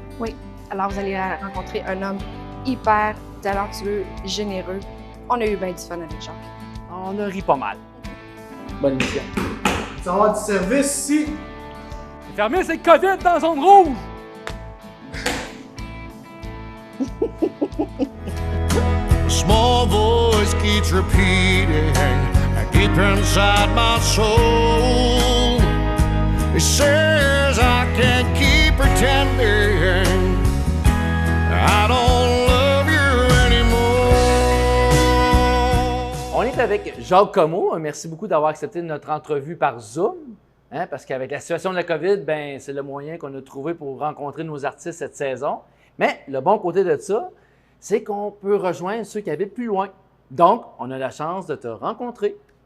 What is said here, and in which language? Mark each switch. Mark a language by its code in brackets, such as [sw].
[fr] Oui, alors vous allez rencontrer un homme hyper talentueux, généreux. On a eu bien du fun avec Jacques. On a ri pas mal. Bonne émission. Ça va avoir du service ici. Fermez cette COVID dans zone rouge! [en] A small voice keeps repeating deep inside my soul. It says I can't keep pretending I don't love you anymore. [fr] On est avec Jacques Comeau. Merci beaucoup d'avoir accepté notre entrevue par Zoom. Hein, parce qu'avec la situation de la COVID, ben, c'est le moyen qu'on a trouvé pour rencontrer nos artistes cette saison. Mais le bon côté de ça, c'est qu'on peut rejoindre ceux qui habitent plus loin. Donc, on a la chance de te rencontrer.